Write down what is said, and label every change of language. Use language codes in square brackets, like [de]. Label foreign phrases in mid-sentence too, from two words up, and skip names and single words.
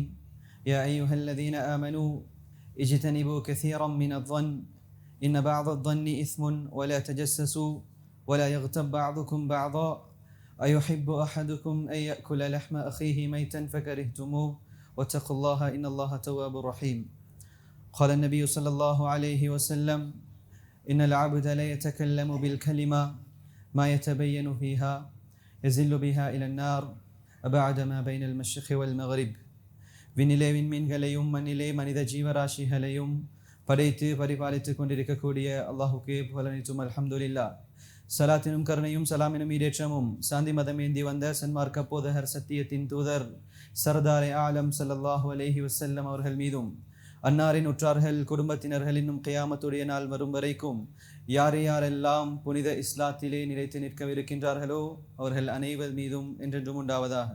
[ar] يا أيها الذين آمنوا اجتنبوا كثيرا من الظن إن بعض الظن إثم ولا تجسسوا ولا يغتب بعضكم بعضا أيحب أحدكم أن يأكل لحم أخيه ميتا فكرهتموه واتقوا الله إن الله تواب رحيم. قال النبي صلى الله عليه وسلم: إن العبد لا يتكلم بالكلمة ما يتبين فيها يزل بها إلى النار أبعد ما بين المشرق والمغرب. [ta] விண்ணிலே விண்மீன்களையும் மண்ணிலே மனித ஜீவராசிகளையும் படைத்து பரிபாலித்துக் கொண்டிருக்கக்கூடிய அல்லாஹுக்கே புகழனைத்தும் அல்ஹம்துலில்லாஹ். சலாத்தினும் கருணையும் சலாமினும் ஈடேற்றமும் சாந்தி மதமேந்தி வந்த சன்மார்க்க போதகர் சத்தியத்தின் தூதர் [fa] سردار عالم [ar] صلى الله عليه وسلم [ta] அவர்கள் மீதும் அன்னாரின் உற்றார்கள் குடும்பத்தினர்கள் இன்னும் கியாமத்துடைய நாள் வரும் வரைக்கும் யார் யாரெல்லாம் புனித இஸ்லாத்திலே நிலைத்து நிற்கவிருக்கின்றார்களோ அவர்கள் அனைவர் மீதும் என்றென்றும் உண்டாவதாக.